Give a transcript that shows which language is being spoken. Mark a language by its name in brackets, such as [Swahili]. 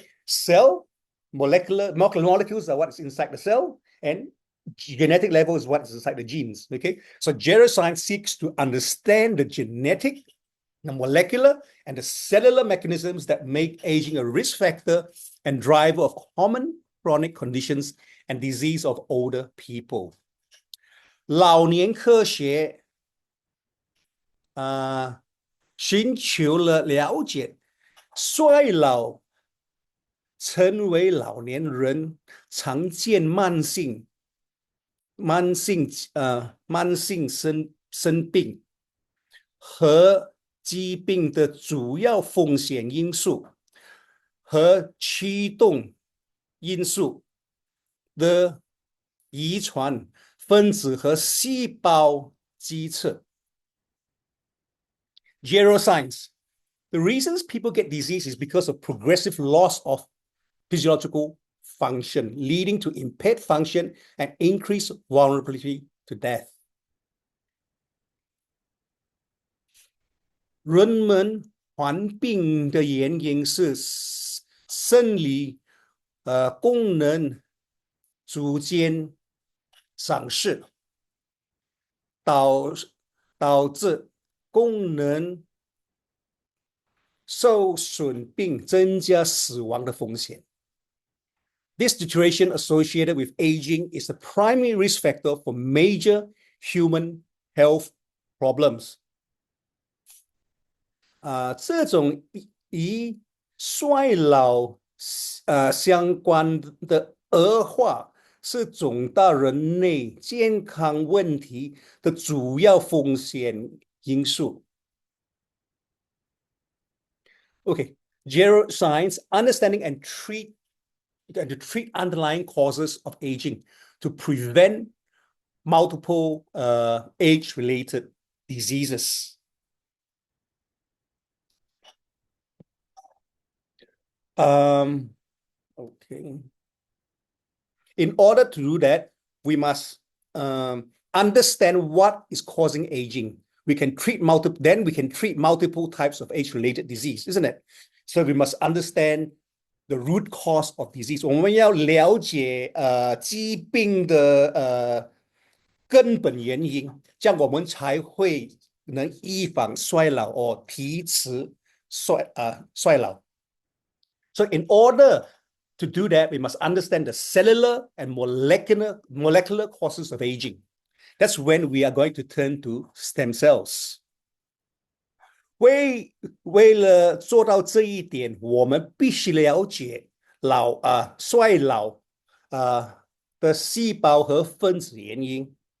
[English] Cell, molecules are what's inside the cell, and genetic level is what's inside the genes. So geroscience seeks to understand the genetic, the molecular, and the cellular mechanisms that make aging a risk factor and driver of common chronic conditions and disease of older people. [Chinese] 老年科学寻求了了解衰老成为老年人常见慢性生病和疾病的主要风险因素和驱动因素的遗传分子和细胞基测。 [English] Geroscience. The reasons people get disease is because of progressive loss of physiological function, leading to impaired function and increased vulnerability to death. [Chinese] 人们患病的原因是生理功能逐渐丧失，导致功能受损并增加死亡的风险。 [English] This deterioration associated with aging is the primary risk factor for major human health problems. [Chinese] 这种与衰老相关的恶化是重大人类健康问题的主要风险因素。 [English] Okay, Geroscience, understanding and to treat underlying causes of aging to prevent multiple age-related diseases. Okay. In order to do that, we must understand what is causing aging. We can treat multiple types of age-related disease, isn't it? So we must understand the root cause of disease. [Chinese] 我们要了解疾病的根本原因，这样我们才会能预防衰老或提迟衰老。 [English] So in order to do that, we must understand the cellular and molecular causes of aging. That's when we are going to turn to stem cells. [Chinese] 为了做到这一点，我们必须了解衰老的细胞和分子原因。